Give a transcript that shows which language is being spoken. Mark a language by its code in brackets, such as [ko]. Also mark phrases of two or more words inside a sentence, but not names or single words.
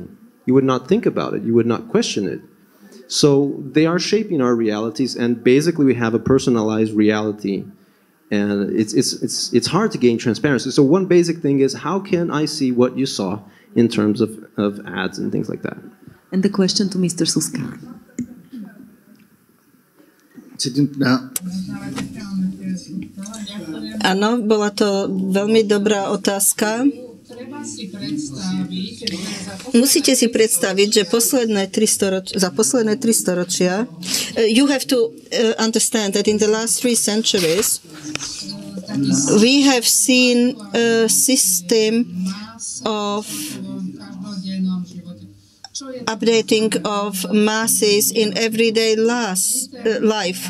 [en] You would not think about it. You would not question it. So they are shaping our realities, and basically we have a personalized reality. And it's hard to gain transparency. So one basic thing is, how can I see what you saw in terms of ads and things like that? And the question to Mr. Susca. [sk] Áno, bola to veľmi dobrá otázka. Musíte si predstaviť, že za posledné 3 storočia, [en] you have to understand that in the last 3 centuries we have seen a system of updating of masses in everyday life.